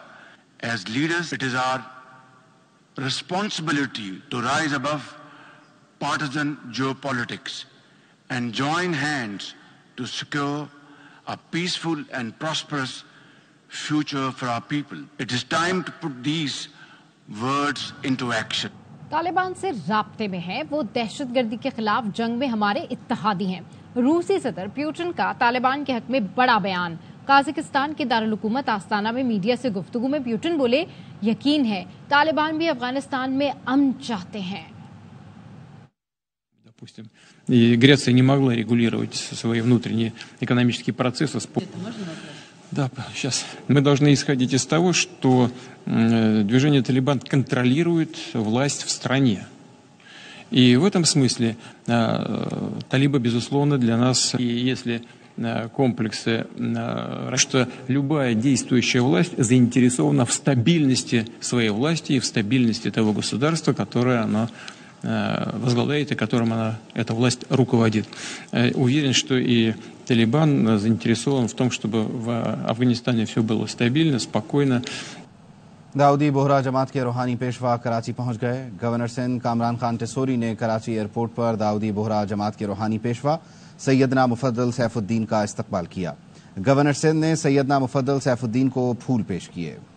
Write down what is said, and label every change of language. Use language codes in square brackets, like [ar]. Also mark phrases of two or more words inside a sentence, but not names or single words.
[en] As leaders, it is our responsibility to rise above partisan geopolitics and join hands to secure a peaceful and prosperous future for our people. It is time to put these words into action. [ur] طالبان سے رابطے میں ہے، وہ دہشت گردی کے خلاف جنگ میں ہمارے اتحادی ہیں. روسی صدر پوتن کا طالبان کے حق میں بڑا بیان. قازقستان کے دارالحکومت آستانہ میں میڈیا سے گفتگو میں پوتن بولے، یقین ہے طالبان بھی افغانستان میں امن چاہتے ہیں. [ru] Допустим, и Греция не могла регулировать свои внутренние экономические процессы. Да, сейчас. Мы должны исходить из того, что движение «Талибан» контролирует власть в стране. И в этом смысле талибы, безусловно, для нас, и если комплексы, что любая действующая власть заинтересована в стабильности своей власти и в стабильности того государства, которое она возглавляет и которым эта власть руководит. Уверен, что и Талибан заинтересован в том, чтобы в Афганистане все было стабильно, спокойно. [ur] داؤدی بوہرہ جماعت کے روحانی پیشوا کراچی پہنچ گئے. گورنر سندھ کامران خان ٹیسوری نے کراچی ایئرپورٹ پر داؤدی بوہرہ جماعت کے روحانی پیشوا سیدنا مفضل سیف الدین کا استقبال کیا. گورنر سندھ نے سیدنا مفضل سیف الدین کو پھول پیش کیے.